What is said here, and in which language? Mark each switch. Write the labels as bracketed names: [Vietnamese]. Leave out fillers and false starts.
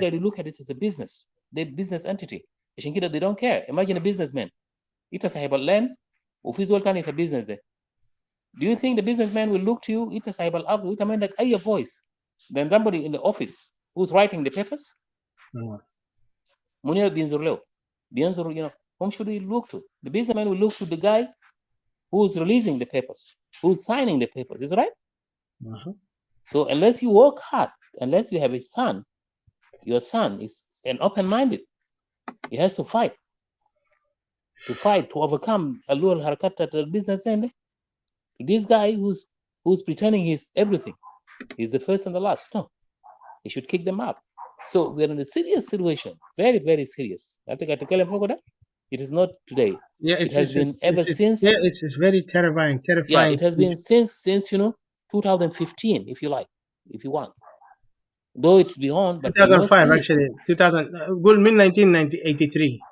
[Arabic] قاعد [English] look at it as a business. They business entity. [Arabic] عشان كده [English] they don't care. Imagine a businessman. [Arabic] انت صاحب الland وفي زول تاني في [English] business [Arabic] ده. [English] Do you think the businessman will look to you? [Arabic] انت صاحب الارض وانت ما عندك اي [English] voice. Then somebody in the office who's writing the papers. [Arabic] منو بينظر له؟ بينظر [English] whom should he look to? The businessman will look to the guy who's releasing the papers, who's signing the papers. Is that right? So unless you work hard, unless you have a son, your son is an open-minded. He has to fight to overcome a little harakat at the business end. This guy who's pretending he's everything, he's the first and the last. No, he should kick them out. So we're in a serious situation, very, very serious. I think I tell him it is not today. Yeah, it has been ever since. Yeah, it's very terrifying. Yeah, it has been since 2015, if you like, if you want. Though it's beyond, but 2005 actually 2000 [Arabic] قول من [English] 1983.